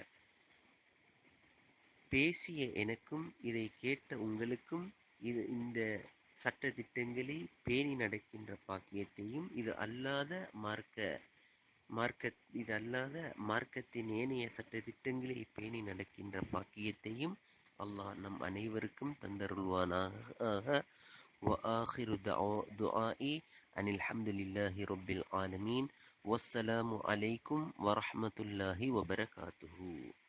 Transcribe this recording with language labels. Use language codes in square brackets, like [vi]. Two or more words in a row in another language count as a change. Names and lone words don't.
[ta] பேசிய எனக்கும் இதை கேட்ட உங்களுக்கும் இந்த சட்ட திட்டங்களை பேணி நடக்கின்ற பாக்கியத்தையும் இது அல்லாத மார்க்கத்தின் ஏனைய சட்ட திட்டங்களை பேணி நடக்கின்ற பாக்கியத்தையும் அல்லாஹ் நம் அனைவருக்கும் தந்தருள்வானாக. [ar] وآخر دعائي أن الحمد لله رب العالمين والسلام عليكم ورحمة الله وبركاته.